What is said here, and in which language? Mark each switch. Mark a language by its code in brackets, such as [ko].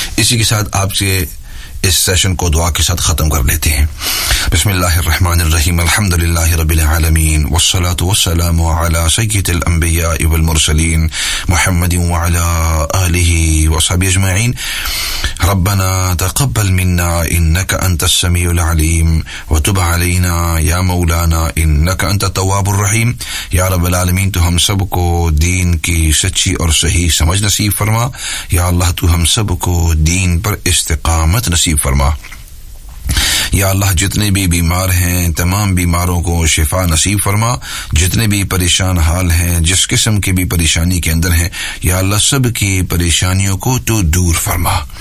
[ur] اسی کے ساتھ آپ سے اس سیشن کو دعا کے ساتھ ختم کر لیتے ہیں. [ar] بسم اللہ الرحمن الرحیم, الحمد للہ رب العالمین, والصلاة والسلام على سید الانبیاء والمرسلین محمد وعلى آلہ وصحبہ اجمعین. ربنا تقبل منا انك انت السميع العليم, وتب علينا يا مولانا انك انت التواب الرحيم. يا رب العالمين [ur] تو ہم سب کو دین کی سچی اور صحیح سمجھ نصیب فرما, یا اللہ تو ہم سب کو دین پر استقامت نصیب فرما, یا اللہ جتنے بھی بیمار ہیں تمام بیماروں کو شفا نصیب فرما, جتنے بھی پریشان حال ہیں جس قسم کی بھی پریشانی کے اندر ہیں یا اللہ سب کی پریشانیوں کو تو دور فرما,